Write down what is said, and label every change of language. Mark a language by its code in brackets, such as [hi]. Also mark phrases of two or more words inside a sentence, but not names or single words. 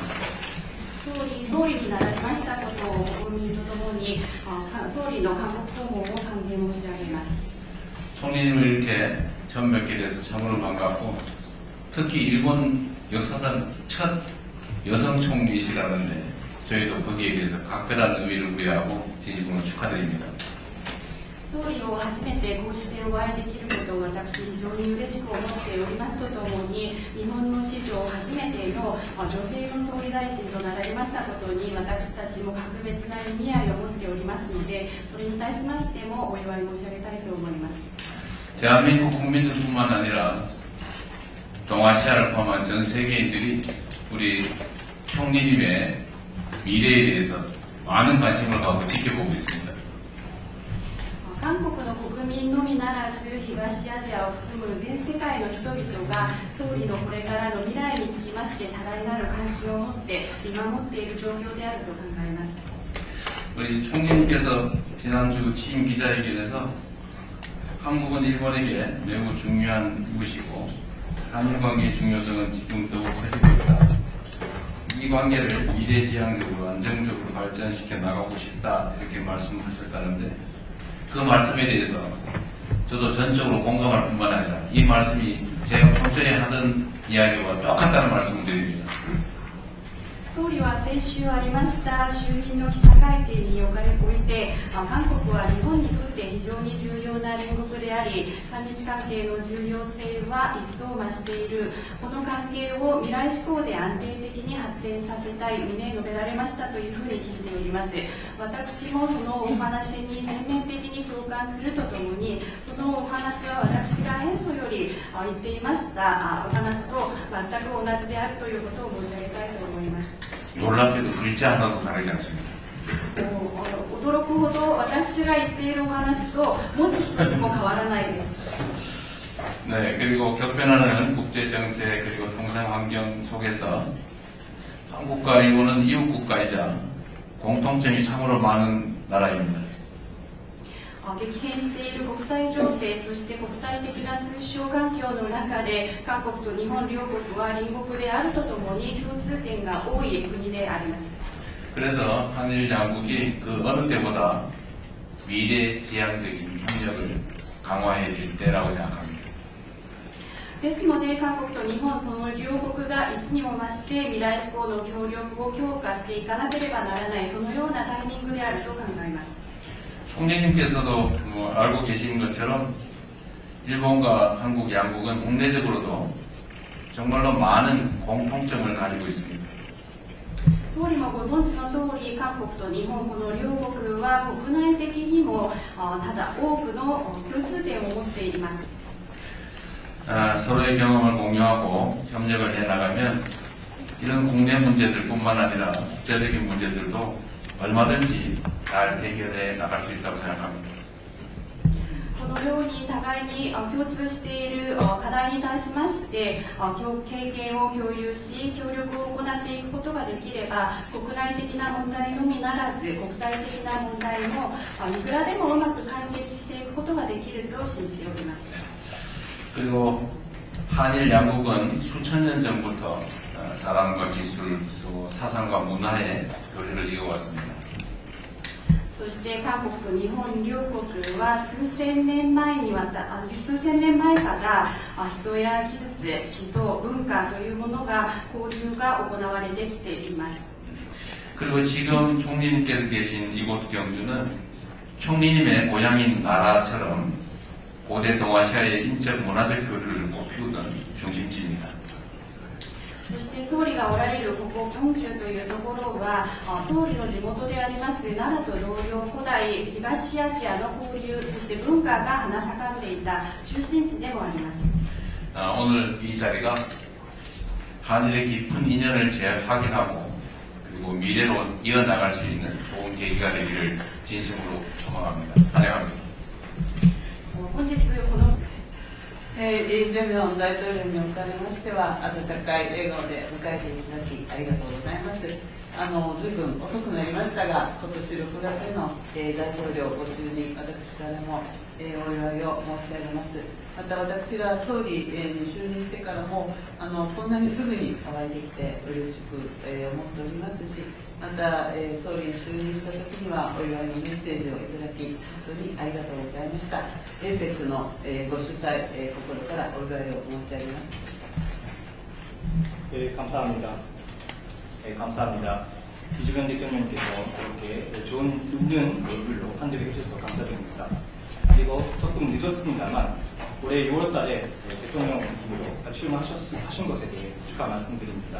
[ja] 総理になられましたことを国民とともに総理の韓国訪問を歓迎申し上げます。 [ko] 총리님을 이렇게 처음 뵙게 돼서 참으로 반갑고, 특히 일본 역사상 첫 여성 총리이시라는데 저희도 거기에 대해서 각별한 의미를 부여하고 진심으로 축하드립니다. [ja] 総理を初めてこうしてお会いできることを私非常に嬉しく思っておりますとともに、日本の史上初めての女性の総理大臣となられましたことに私たちも格別な意味合いを持っておりますので、それに対しましてもお祝い申し上げたいと思います。 [ko] 대한민국 국민들뿐만 아니라 동아시아를 포함한 전 세계인들이 우리 총리님의 미래에 대해서 많은 관심을 갖고 지켜보고 있습니다. [ja] 韓国の国民のみならず東アジアを含む全世界の人々が総理のこれからの未来につきまして多大なる関心を持って見守っている状況であると考えます。 [ko] 우리 총리님께서 지난주 취임 기자회견에서 한국은 일본에게 매우 중요한 이웃이고 한일 관계의 중요성은 지금 더욱 커지고 있다. 이 관계를 미래지향적으로 안정적으로 발전시켜 나가고 싶다 이렇게 말씀하셨다는데 그 말씀에 대해서 저도 전적으로 공감할 뿐만 아니라 이 말씀이 제가 평소에 하던 이야기와 똑같다는 말씀을 드립니다. [ja] 総理は先週ありました衆議院の記者会見において、韓国は日本にとって非常に重要な隣国であり、韓日関係の重要性は一層増している。この関係を未来志向で安定的に発展させたい旨述べられましたというふうに聞いております。私もそのお話に全面的に共感するとともに、そのお話は私が演奏より言っていましたお話と全く同じであるということを申し上げたいと思います。 [ko] 놀랍게도 글자 하나도 다르지 않습니다. [ja] 驚くほど私が言っているお話と文字一つも変わらないです。 [ko] 네, 그리고 격변하는 국제 정세 그리고 통상 환경 속에서 한국과 일본은 이웃 국가이자 공통점이 참으로 많은 나라입니다. [ja] 激変している国際情勢、そして国際的な通商環境の中で、韓国と日本両国は隣国であるとともに共通点が多い国であります。 [ko] 그래서 한일 양국이 그 어느 때보다 미래 지향적인 협력을 강화해 줄 때라고 생각합니다. [ja] ですので、韓国と日本この両国がいつにも増して未来志向の協力を強化していかなければならない、そのようなタイミングであると考えます。 [ko] 총리님께서도 알고 계신 것처럼 일본과 한국 양국은 국내적으로도 정말로 많은 공통점을 가지고 있습니다. [ja] 総理もご存知の通り、韓国と日本この両国は国内的にもただ多くの共通点を持っています。 [ko] 서로의 경험을 공유하고 협력을 해나가면 이런 국내 문제들뿐만 아니라 국제적인 문제들도 얼마든지 잘 해결해 나갈 수 있다고 생각합니다. [ja] このように互いに共通している課題に対しまして経験を共有し協力を行っていくことができれば国内的な問題のみならず国際的な問題もいくらでもうまく解決していくことができると信じております。 [ko] 그리고 한일 양국은 수천 년 전부터 사람과 기술 또 사상과 문화의 교류를 이어왔습니다. [ja] そして韓国と日本両国は数千年前から人や技術、思想、文化というものが交流が行われてきています。 [ko] 그리고 지금 총리님께서 계신 이곳 경주는 총리님의 고향인 나라처럼 고대 동아시아의 인적 문화적 교류를 꽃피우던 중심지입니다. [ja] そして総理がおられるここキョンチュというところは総理の地元であります奈良と同様古代東アジアの交流そして文化が花盛んでいた中心地でもあります。 [ko] 오늘 이 자리가 한일의 깊은 인연을 재확인하고 그리고 미래로 이어나갈 수 있는 좋은 계기가 되기를 진심으로 소망합니다. 환영합니다. [ja] 本日このイ・ジェミョン大統領におかれましては、温かい笑顔で迎えていただきありがとうございます。随分遅くなりましたが、今年6月の、大統領ご就任、私からも、お祝いを申し上げます。また私が総理、に就任してからもこんなにすぐにお会いできて嬉しく、思っておりますし、また、総理に就任した時にはお祝いのメッセージをいただき本当にありがとうございました。APEC の、ご主催、心からお祝いを申し上げます。 [ko] 감사합니다. 감사합니다. 이주변 대통령님께서 이렇게 좋은 눕는 얼굴로 환대를 해주셔서 감사드립니다. 그리고 조금 늦었습니다만 올해 6월달에 대통령으로 출마하신 것에 대해 축하 말씀드립니다.